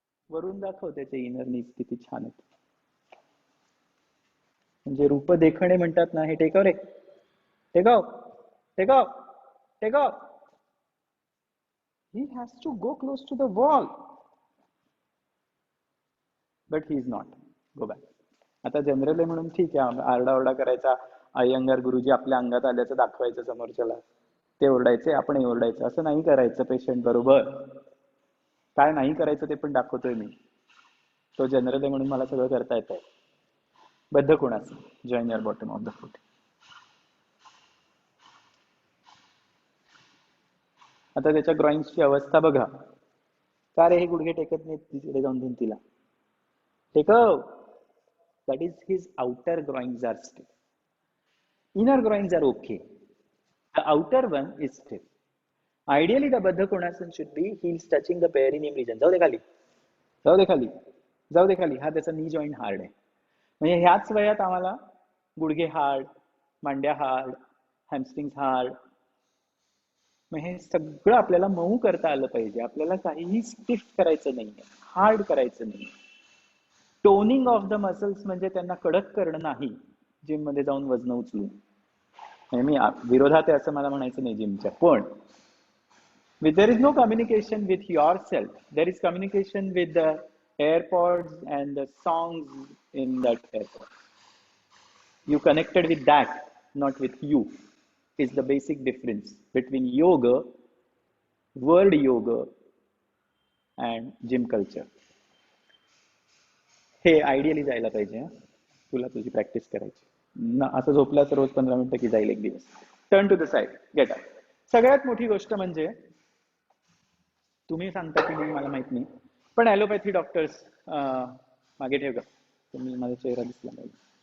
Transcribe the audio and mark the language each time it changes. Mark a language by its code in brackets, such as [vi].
[mr] वरून दाखव त्याचे इनर नीज किती छान आहेत. म्हणजे रूप देखणे म्हणतात ना, हे टेकव रे, टेकव, टेकव, टेकव. [en] He has to go close to the wall. But he is not. Go back. [mr] आता जनरल आहे म्हणून ठीक आहे, आरडाओरडा करायचा, अय्यंगार गुरुजी आपल्या अंगात आल्याचं दाखवायचं समोरच्याला, ते ओरडायचे, आपणही ओरडायचं. असं नाही करायचं पेशंट बरोबर. काय नाही करायचं ते पण दाखवतोय मी. तो जनरल आहे म्हणून मला सगळं करता येत आहे. बद्ध कोणाचं? [en] Join your bottom of the foot. [mr] आता त्याच्या ग्रॉइंग्सची अवस्था बघा. का रे हे गुडघे टेकत नाहीत तिकडे जाऊन भिंतीला? टेकव. [en] That is his outer groins are stiff. Inner groins are okay. The outer one is stiff. Ideally, the Baddha Konasana should be heels touching the perineum region. [mr] जाऊ दे खाली, जाऊ दे खाली, जाऊ दे खाली. हा त्याचा नी जॉईंट हार्ड आहे. म्हणजे ह्याच वयात आम्हाला गुडघे हार्ड, मांड्या हार्ड, हॅमस्ट्रिंग्स हार्ड. मग हे सगळं आपल्याला मऊ करता आलं पाहिजे. आपल्याला काहीही स्टिफ करायचं नाहीये, हार्ड करायचं नाही. [en] toning of the muscles [mr] म्हणजे त्यांना कडक करणं नाही, जिम मध्ये जाऊन वजन उचलून. मी विरोधात आहे असं मला म्हणायचं नाही जिमच्या, पण [en] there is no communication with yourself. There is communication with the AirPods and the songs in that AirPods. You connected with that, not with you, is the basic difference between yoga, world yoga, and gym culture. [mr] हे ideally जायला पाहिजे. तुला तुझी practice करायची ना. असं झोपला तर रोज 15 मिनिटं की जाईल एक दिवस. [en] Turn to the side, get up. [mr] सगळ्यात मोठी गोष्ट म्हणजे, तुम्ही सांगता की नाही मला माहित नाही, पण ॲलोपॅथी डॉक्टर्स, मागे ठेव का तुम्ही, माझा चेहरा दिसला पाहिजे.